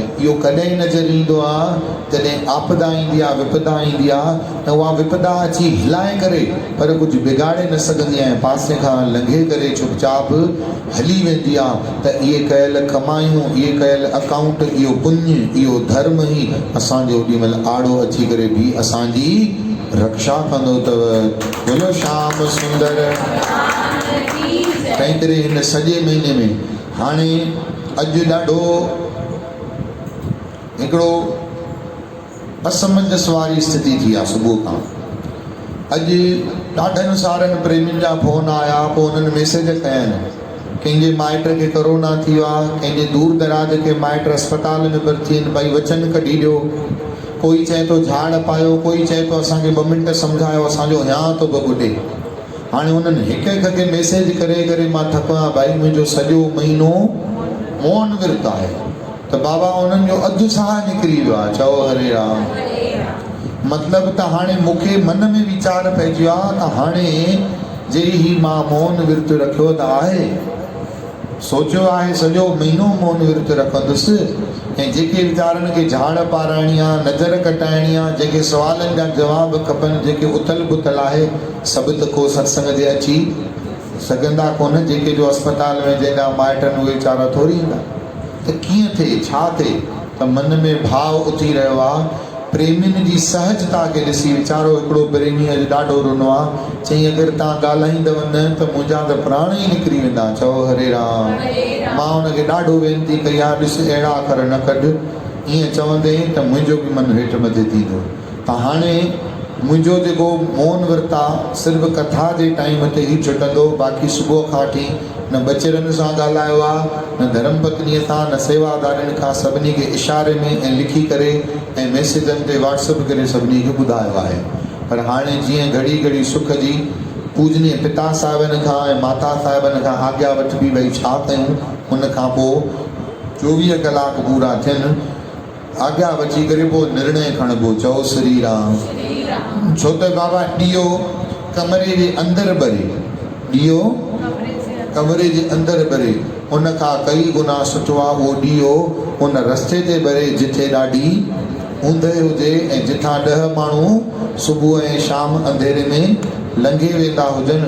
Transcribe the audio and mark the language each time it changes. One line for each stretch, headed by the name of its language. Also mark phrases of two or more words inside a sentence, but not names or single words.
Sindhi: इहो कॾहिं नज़र ईंदो आहे जॾहिं आपदा ईंदी आहे, विपदा ईंदी आहे, त उहा विपदा अची हिलाए करे पर कुझु बिगाड़े न सघंदी आहे, पासे खां लंघे करे चुपचाप हली वेंदी आहे। त इहे कयल कमायूं, इहे कयल अकाउंट, इहो पुण्य, इहो धर्म ई असांजो ओॾी महिल आड़ो अची करे बि असांजी रक्षा कंदो अथव। बोलो श्याम सुंदर। तंहिं करे हिन सॼे महीने में हाणे अॼु ॾाढो हिकिड़ो असमंजस वारी स्थिति थी आहे। सुबुह खां अॼु ॾाढनि सारनि प्रेमियुनि जा फ़ोन आया, पोइ उन्हनि मैसेज कया आहिनि। कंहिंजे माइट खे कोरोना थी वियो आहे, कंहिंजे दूर दराज खे माइट अस्पताल में भर्ती आहिनि, भई वचन कढी ॾियो। कोई चए थो झाड़ पायो, कोई चए थो असांखे 2 मिंट सम्झायो, असांजो हियां थो बबुॾे। हाणे उन्हनि हिक खे मैसेज करे करे मां थको आहियां, भाई मुंहिंजो सॼो महीनो मौन विर्त आहे। त बाबा उन्हनि जो अधु साह निकिरी वियो आहे। चओ हरे राम। मतिलबु त हाणे मूंखे मन में वीचार पइजी वियो आहे त हाणे जे ही मां मौन विर्त रखियो त आहे, सोचियो आहे सॼो महीनो मौन विर्त रखंदुसि, ऐं जेके वीचारनि खे झाड़ पाराइणी आहे, नज़र कटाइणी आहे, जेके सुवालनि जा जवाब खपनि, जेके उथल पुथल आहे, सभु त को सत्संग ते अची सघंदा कोन। जेके जो अस्पताल में जंहिंजा माइटनि उहे वीचारा थोरी ईंदा। त कीअं थिए, छा थिए? त मन में भाव उथी रहियो आहे प्रेमियुनि जी सहजता खे ॾिसी वीचारो हिकिड़ो प्रेमी अॼु ॾाढो रुनो आहे। चई अगरि तव्हां ॻाल्हाईंदव न त मुंहिंजा त प्राण ई निकिरी वेंदा। चओ हरे राम। मां हुनखे ॾाढो वेनिती कई आहे, ॾिस अहिड़ा अखर न कढ। ईअं चवंदे त मुंहिंजो बि मन हेठि मथे थींदो। त हाणे मुंहिंजो जेको मौन विर्त आहे सिर्फ़ु कथा जे टाइम ते ई छुटंदो, बाक़ी सुबुह खां वठी न बचड़नि सां ॻाल्हायो आहे, न धर्म पत्नीअ सां, न सेवादारियुनि खां। सभिनी खे इशारे में ऐं लिखी करे ऐं मैसेजनि ते व्हाट्सअप करे सभिनी खे ॿुधायो आहे। पर हाणे जीअं घड़ी घड़ी सुख जी पूजनीय पिता साहिबनि खां ऐं माता साहिबनि खां आज्ञा वठिबी भई छा कयूं, उन खां पोइ 24 कलाक पूरा थियनि, आज्ञा वठी करे पोइ निर्णय खणबो। चओ श्री राम। छो त बाबा ॾीओ कमरे जे अंदरि ॿरे, ॾीओ कमरे जे अंदरि ॿरे, उन खां कई गुना सुठो आहे उहो ॾीओ उन रस्ते ते ॿरे जिथे ॾाढी ऊंदहि हुजे ऐं जिथां 10 माण्हू सुबुह ऐं शाम अंधेरे में लंघे वेंदा हुजनि।